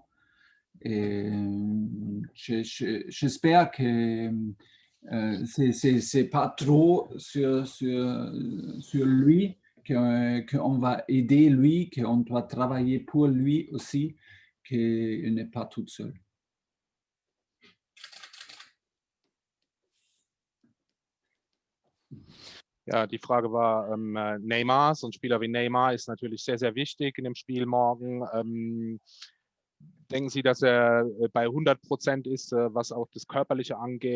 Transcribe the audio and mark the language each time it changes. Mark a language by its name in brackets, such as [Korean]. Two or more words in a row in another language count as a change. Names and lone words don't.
[French] Et j'espère que c'est pas trop sur lui, qu'on va aider lui, qu'on doit travailler pour lui aussi, qu'il n'est pas tout seul. [German] Ja, die Frage war Neymar. So ein Spieler wie Neymar ist natürlich sehr, sehr wichtig in dem Spiel morgen. Denken Sie, dass er bei 100% ist, was auch das Körperliche angeht?